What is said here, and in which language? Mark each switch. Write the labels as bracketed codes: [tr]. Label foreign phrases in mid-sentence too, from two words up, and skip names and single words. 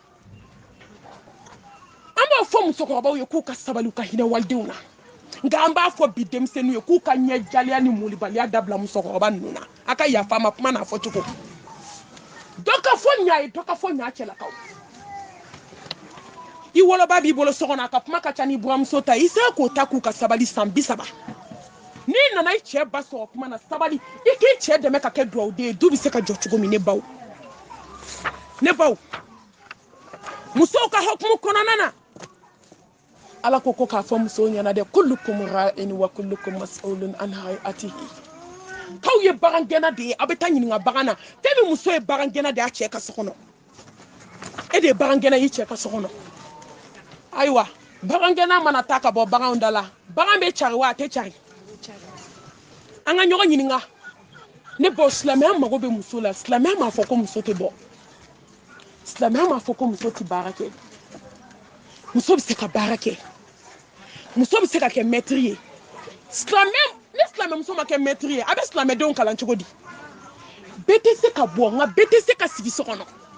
[bm] an b'a fɔ musokɔrɔbaw ye k'u ka sabali u ka hinɛ walidenw na nka an b'a fɔ bi denmisɛnninw ye k'u ka ɲɛ jaliya ni molibaliya dabila musokɔrɔba ninnu na a ka yafa ma kuma n'a fɔ cogo dɔ ka fɔ ɲa ye dɔ ka fɔ ɲa cɛlakaw i woloba b'i bolo so kɔnɔ a ka kuma ka ca ni buramuso ta i sera k'o ta k'u ka sabali san 30 n'i nana i cɛ ba sɔrɔ kuma na sabali i k'i cɛ dɛmɛ ka kɛ duwawuden ye du bɛ se ka jɔ cogo min ne baw musow ka hukumu kɔnɔna na ala ko k'a fɔ musow ɲɛna dɛ [ar] كلكم راع و كلكم مسؤول عن حياته [bm] k'aw ye bagangɛnna de ye a bɛ taa ɲininka bagan na fɛn min muso ye bagangɛnna de y'a cɛ ka so kɔnɔ e de ye bagangɛnna y'i cɛ ka so kɔnɔ ayiwa bagangɛnna mana taa ka bɔ baganw da la bagan bɛ cari wa a tɛ cari an ka ɲɔgɔn ɲininka ne baw silamɛya mago bɛ muso la silamɛya m'a fɔ ko muso tɛ bɔ silamɛya m'a fɔ ko muso tɛ baara kɛ muso bɛ se ka baara kɛ muso bɛ se ka kɛ maître ye ni silamɛmuso ma kɛ maître ye a bɛ silamɛdenw kalan cogo di bɛɛ tɛ se ka bɔ nka bɛɛ tɛ se ka sigi so kɔnɔ